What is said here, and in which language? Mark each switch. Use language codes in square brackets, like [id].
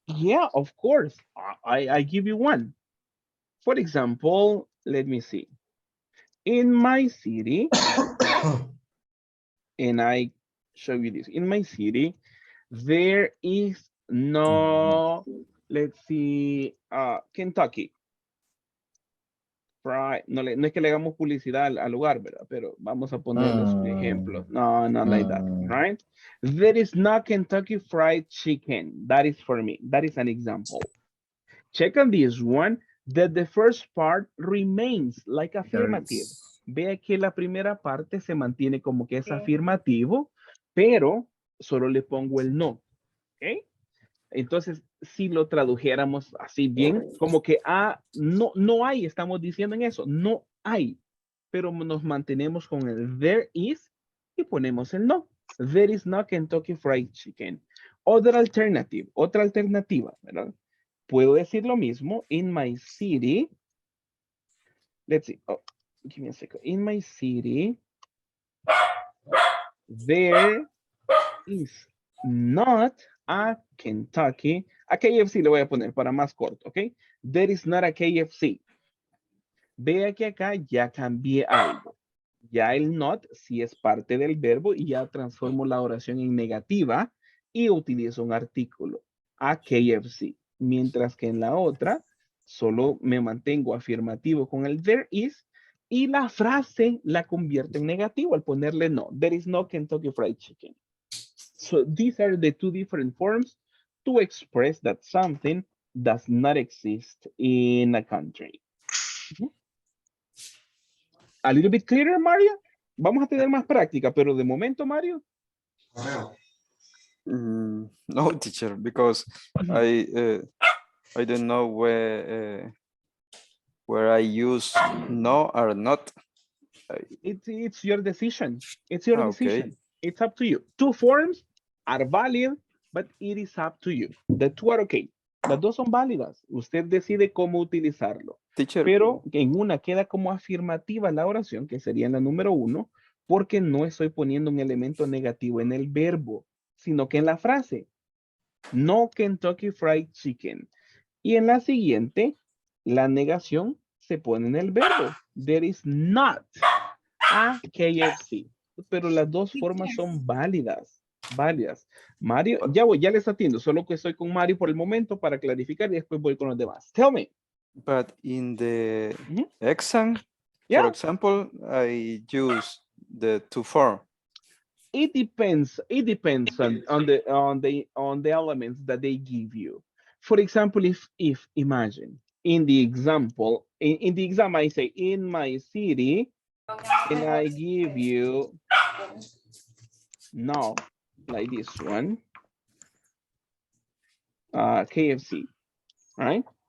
[en] Yeah, of course. I give you one. For example, let me see. In my city, and I show you this. In my city, there is no, let's see, Kentucky. Right. [es] No es que le hagamos publicidad al lugar, ¿verdad? Pero vamos a ponerles un ejemplo. [en] No, not like that, right? There is no Kentucky Fried Chicken. That is for me. That is an example. Check on this one, that the first part remains like affirmative. [es] Vea que la primera parte se mantiene como que es afirmativo, pero solo le pongo el no. ¿Ok? Entonces, si lo tradujéramos así bien, como que no hay, estamos diciendo en eso, no hay, pero nos mantenemos con el there is y ponemos el no. [en] There is no Kentucky Fried Chicken. [es] Otra alternativa, ¿verdad? Puedo decir lo mismo, [en] in my city, let's see, give me a second. In my city, there is not a Kentucky. [es] A KFC le voy a poner para más corto, ¿ok? [en] There is not a KFC. [es] Vea que acá ya cambié algo. Ya el not sí es parte del verbo y ya transformo la oración en negativa y utilizo un artículo. A KFC. Mientras que en la otra solo me mantengo afirmativo con el there is y la frase la convierto en negativo al ponerle no. [en] There is no Kentucky Fried Chicken. So these are the two different forms to express that something does not exist in a country. A little bit clearer, Mario? [es] Vamos a tener más práctica, pero de momento, Mario. [en] No, teacher, because I don't know where I use no or not. It's your decision. It's your decision. It's up to you. Two forms are valid, but it is up to you. The two are okay. [es] Las dos son válidas. Usted decide cómo utilizarlo. [en] Teacher. [es] Pero en una queda como afirmativa la oración, que sería en la número 1, porque no estoy poniendo un elemento negativo en el verbo, sino que en la frase. [en] No Kentucky Fried Chicken. [es] Y en la siguiente, la negación se pone en el verbo. [en] There is not a KFC. [es] Pero las dos formas son válidas. Válidas. Mario, ya les atiendo, solo que estoy con Mario por el momento para clarificar y después voy con los demás. [en] Tell me. But in the exam, Yeah. for example, I use the to form. It depends. It depends on the elements that they give you. For example, if imagine in the example, in the exam I say in my city, and I give you no, like this one, KFC, right?